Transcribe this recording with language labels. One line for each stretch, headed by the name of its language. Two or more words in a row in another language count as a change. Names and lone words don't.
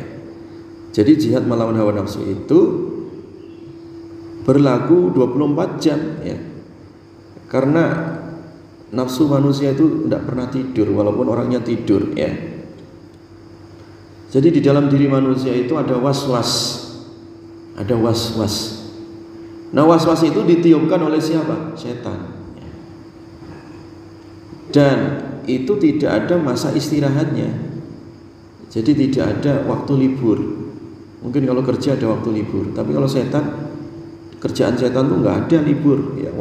Indonesian: Jadi jihad melawan hawa nafsu itu berlaku 24 jam ya. Karena nafsu manusia itu tidak pernah tidur walaupun orangnya tidur ya. Jadi di dalam diri manusia itu ada was-was. Ada was-was. Nah, was-was itu ditiupkan oleh siapa? Setan ya. Dan itu tidak ada masa istirahatnya. Jadi tidak ada waktu libur. Mungkin kalau kerja ada waktu libur, tapi kalau setan, kerjaan setan tuh nggak ada libur ya.